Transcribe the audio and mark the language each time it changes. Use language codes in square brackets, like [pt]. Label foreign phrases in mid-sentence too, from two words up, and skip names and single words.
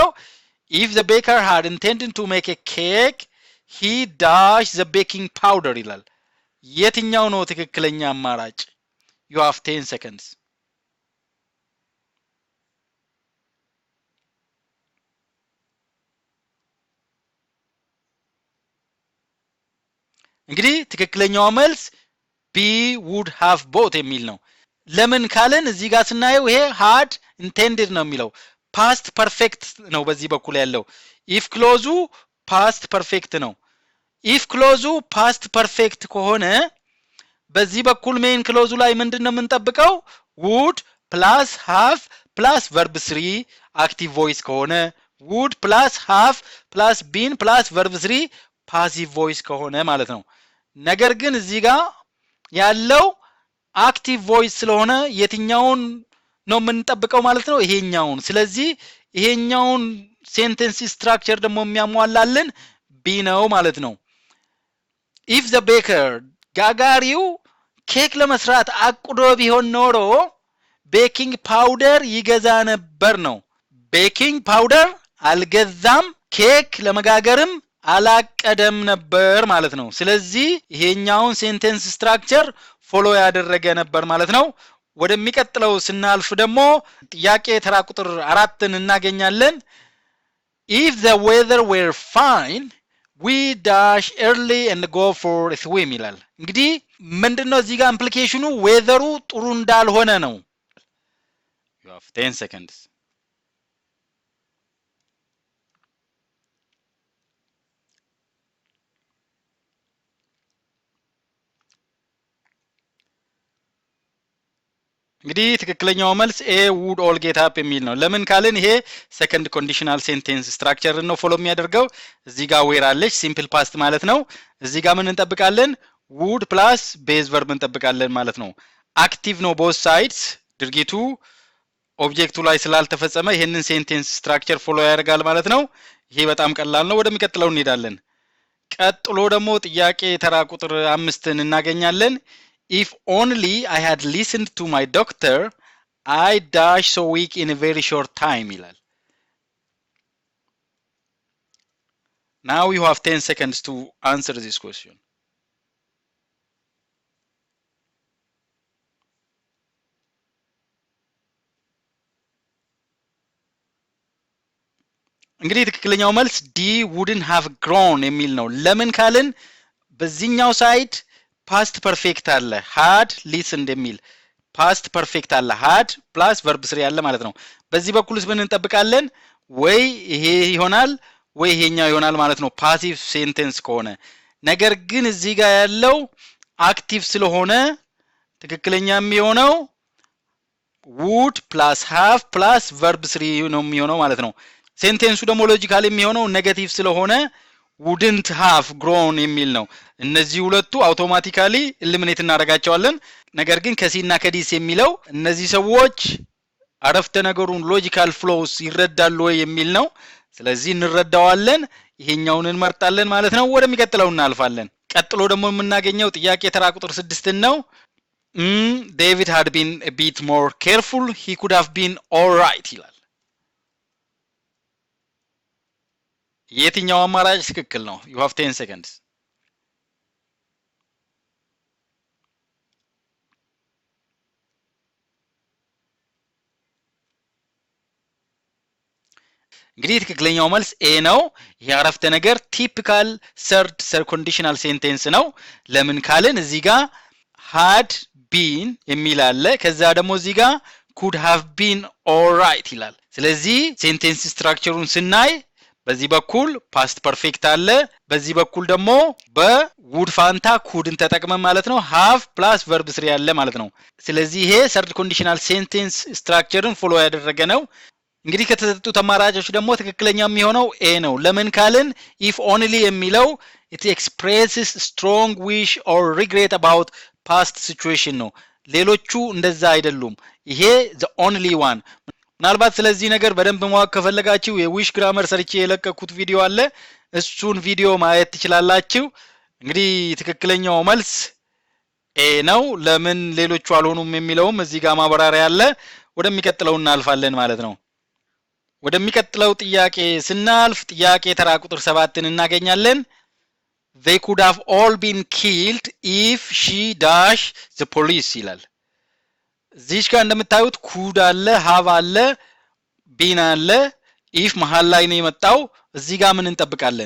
[en] if the baker had intended to make a cake he dashed the baking powder [am] ይላል። የትኛው ነው ትክክለኛ አማራጭ? [en] you have 10 seconds. [am] እንግዲህ ትክክለኛው መልስ ቢ [en] would have both [am] የሚል ነው። ለምን ካለን እዚህ ጋር ስናየው ይሄ [en] had intended [am] ነው የሚለው [en] past perfect [am] ነው በዚህ በኩል ያለው። if ክሎዙ [en] past perfect [am] ነው። if ክሎዙ [en] past perfect [am] ከሆነ በዚህ በኩል [en] main clause [am] ላይ ምንድነው የምንጠብቀው? [en] would plus have plus verb 3 active voice ከሆነ would plus have plus been plus verb 3 passive voice [am] ከሆነ ማለት ነው። ነገር ግን እዚህ ጋር ያለው [en] active voice [am] ስለሆነ የትኛውን ነው የምንጠብቀው ማለት ነው? ይሄኛውን። ስለዚህ ይሄኛውን [en] sentence structure [am] ደግሞ የሚያሟላልን ቢ ነው ማለት ነው። [en] if the baker [am] ጋጋሪው ኬክ ለመስራት አቅዶ ቢሆን ኖሮ [en] baking powder [am] ይገዛ ነበር ነው። [en] baking powder [am] አልገዛም፣ ኬክ ለመጋገርም አላቀደም ነበር ማለት ነው። ስለዚህ ይሄኛውን [en] sentence structure follow [am] ያደረገ ነበር ማለት ነው። ወደሚቀጥለው ስናልፍ ደግሞ ጥያቄ ተራ ቁጥር 4ን እናገኛለን። [en] if the weather were fine we dash early and go for a swim [am] ይላል። እንግዲህ ምንድነው እዚህ ጋር ኢምፕሊኬሽኑ? ዌዘሩ ጥሩ እንዳልሆነ ነው። [en] you have 10 seconds. [am] እንግዲህ ትክክለኛው መልስ ኤ [en] would all get up [am] የሚል ነው። ለምን ካልን ይሄ [en] second conditional sentence structure [am] ነው ፎሎ የሚያደርገው። እዚህ ጋር ዌር አለች [en] simple past [am] ማለት ነው። እዚህ ጋር ምን እንጠብቃለን? [en] would plus base verb [am] እንጠብቃለን ማለት ነው። አክቲቭ ነው [en] both sides። [am] ድርጊቱ ኦብጀክቱ ላይ ስላልተፈጸመ ይሄንን [en] sentence structure follow [am] ያደርጋል ማለት ነው። ይሄ በጣም ቀላል ነው። ወደሚቀጥለው እንሄዳለን። ቀጥሎ ደግሞ ጥያቄ ተራ ቁጥር 5ን እናገኛለን። [en] if only I had listened to my doctor I dash so weak in a very short time [am] ይላል። [en] now you have 10 seconds to answer this question. [am] እንግዲህ ትክክለኛው መልስ ዲ [en] wouldn't have grown [am] የሚል ነው። ለምን ካልን በዚህኛው ሳይድ [en] past perfect [am] አለ [en] had listened [am] የሚል [en] past perfect [am] አለ [en] had plus verb 3 [am] ያለ ማለት ነው። በዚህ በኩልስ ምን እንጠብቃለን? ወይ ይሄ ይሆናል ወይ ይሄኛው ይሆናል ማለት ነው [en] passive sentence [am] ከሆነ። ነገር ግን እዚህ ጋር ያለው አክቲቭ ስለሆነ ትክክለኛ የሚሆነው [en] would plus have plus verb 3 [am] ነው የሚሆነው ማለት ነው። ሴንቴንሱ ደግሞ ሎጂካሊ የሚሆነው ኔጌቲቭ ስለሆነ [en] wouldn't have grown [am] የሚል ነው። እነዚህ ሁለቱ [en] automatically eliminate [am] እናደርጋቸዋለን። ነገር ግን ከሲና ከዲስ የሚለው እነዚህ ሰዎች አረፍተ ነገሩን [en] logical flows [am] ይረዳሉ ወይ የሚል ነው። ስለዚህ እንረዳዋለን፣ ይሄኛውን እንመርጣለን ማለት ነው። ወደሚቀጥለው እናልፋለን። ቀጥሎ ደግሞ የምናገኘው ጥያቄ ተራ ቁጥር 6 ነው። [en] David had been a bit more careful, he could have been all right [am] ይላል። የትኛው አማራጭ ትክክል ነው? [en] You have 10 seconds. [am] እንግዲህ ትክክለኛው መልስ ኤ ነው። ይሄ አረፍተ ነገር [en] typical third conditional sentence [am] ነው። ለምን ካልን እዚህ ጋር [en] had been [am] የሚል አለ። ከዛ ደግሞ እዚህ ጋር [en] could have been all right [am] ይላል። ስለዚህ [en] sentence structure [am] ስናይ በዚህ በኩል [en] past perfect [am] አለ፣ በዚህ በኩል ደግሞ በውድ ፋንታ ኩድን ተጠቅመን ማለት ነው [en] have plus verb 3 [am] ያለ ማለት ነው። ስለዚህ ይሄ [en] third conditional sentence structure follow [am] ያደረገ ነው። እንግዲህ ከተሰጡት አማራጮች ደግሞ ትክክለኛ የሚሆነው ኤ ነው። ለምን ካልን [en] if only [am] የሚለው [en] it expresses strong wish or regret about past situation [am] ነው። ሌሎቹ እንደዛ አይደሉም። ይሄ [en] the only one። [am] ምናልባት ስለዚህ ነገር በደንብ ማወቅ ከፈለጋችሁ [en] wish grammar [am] ሰርቼ የለቀኩት ቪዲዮ አለ፣ እሱን ቪዲዮ ማየት ትችላላችሁ። እንግዲህ ትክክለኛው መልስ ኤ ነው። ለምን ሌሎቹ አልሆኑም የሚለውም እዚህ ጋር ማብራሪያ አለ። ወደሚቀጥለው እናልፋለን ማለት ነው። ወደሚቀጥለው ጥያቄ ስናልፍ ጥያቄ ተራ ቁጥር 7ን እናገኛለን። [en] they could have all been killed if she dash the police [am] ይላል። እዚህ ጋር እንደምታዩት ኩድ አለ፣ ሃቭ አለ፣ ቢን አለ፣ if መሃል ላይ ነው የመጣው። እዚህ ጋር ምን እንጠብቃለን?